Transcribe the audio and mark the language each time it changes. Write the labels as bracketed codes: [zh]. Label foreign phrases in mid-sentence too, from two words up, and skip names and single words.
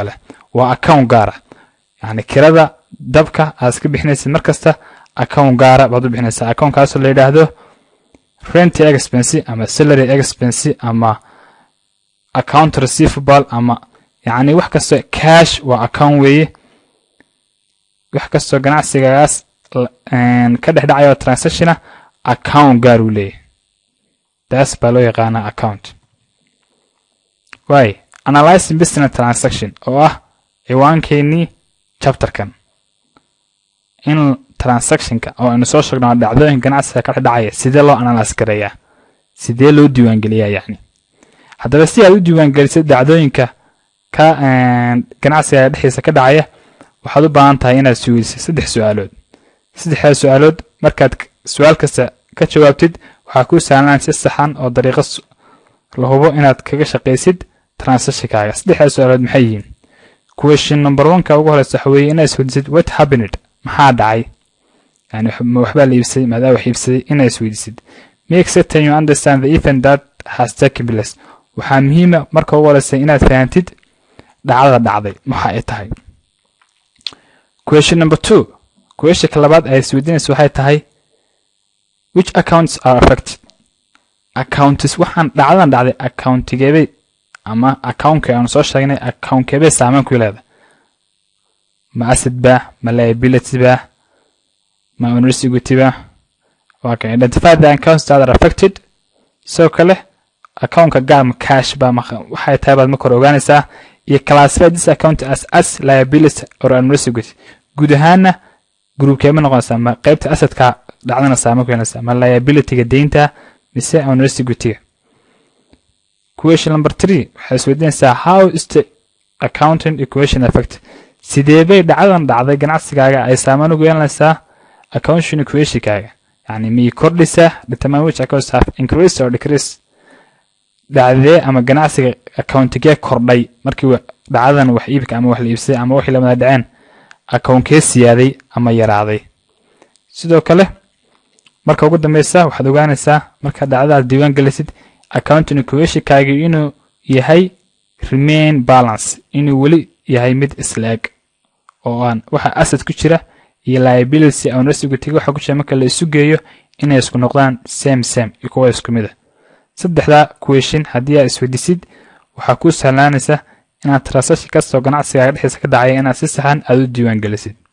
[so] kale waa account gaar ah yani kirada dabka aad iska bixinaysid markasta account gaar ah baad u bixinaysaa account kaas oo la yiraahdo [en] rent expense [so] ama [en] salary expense [so] ama [en] account receivable [so] ama yani wax kasta cash waa account weeye wax kasta ganacsigaas ka dhacayo transaction account gaar u leeyahay taas baa loo yaqaanaa account way [en] analyzing business transaction [so] oo ah ciwaankeeni chapterkan in transactionka oo aynu soo sheegno dhacdooyin ganacsiga ka dhacaya sidee loo analyze gareeyaa sidee loo diiwaangeliyaa yani haddaba si aad u diiwaangelisid dhacdooyinka ka ganacsiga dhexdiisa ka dhacaya waxaad u baahan tahay inaad su'aalisid saddex su'aalood markaad su'aal kasta ka jawaabtid waxa ku sahlan si saxan oo dariiqo la hubo inaad kaga shaqeysid transaction-kaaga saddex su'aalood maxay yihiin [en] question number 1 [so] ka ugu horeysa waxa weeye inaad isweydiisid [en] what happened [so] maxaa dhacay yani waxba la iibsaday maadaama wax iibsaday inaad isweydiisid [en] make certain you understand the event that has taken place [so] waxaa muhiim ah marka ugu horeysa inaad fahantid dhacdada dhacday waxa ay tahay [en] question number 2 [so] question ka labaad ay isweydiinayso waxay tahay [en] which accounts are affected [so] accounts waxaan dhacdadan dhacday accountigeebay ama account-ka aan soo sheegnay account-keebay saameyn ku leedahay ma asset ba ma liability ba ma ownership ba [en] okay identify the accounts that are affected [so] so kale account-ka gaar ma cash ba ma waxay tahay baad ma kor ogaanaysaa iyo [en] classify this account as liability or ownership [so] guud ahaana groupkeema noqonaysa ma qaybta asset-ka dhacdana saameyn ku yeelanaysa ma liability-ga deynta mise ownership [en] question number 3 [so] waxay isweydiinaysaa [en] how is the accounting equation affect [so] sidee bay dhacdadan dhacday ganacsigaaga ay saameyn ugu yeelanaysaa [en] accounting equation-kaaga [so] yani mi kordhisa [en] determine which accounts have increased or [so] decreased dhacdee ama ganacsiga accounting-ka kordhay markii dhacdadan wax iibka ama wax la iibsaday ama wixii la wada dhaceen account-ka siyaaday ama yaraaday sidoo kale marka ugu dambaysa waxaad ogaanaysaa marka dhacdadaas diiwaan gelisid [en] accounting equation-kaaga [so] inuu yahay [en] remain balance [so] inuu weli yahay mid isla eg oo aan waxa asset ku jira iyo liability ownership waxa ku jira marka la isu geeyo inay isku noqdaan same iyo kuwa isku mid ah saddexda question haddii aad isweydiisid waxaa ku sahlaanaysa inaad transaction kastoo ganacsiga dhexdiisa ka dhacay inaad si saxan aad u diiwaan gelisid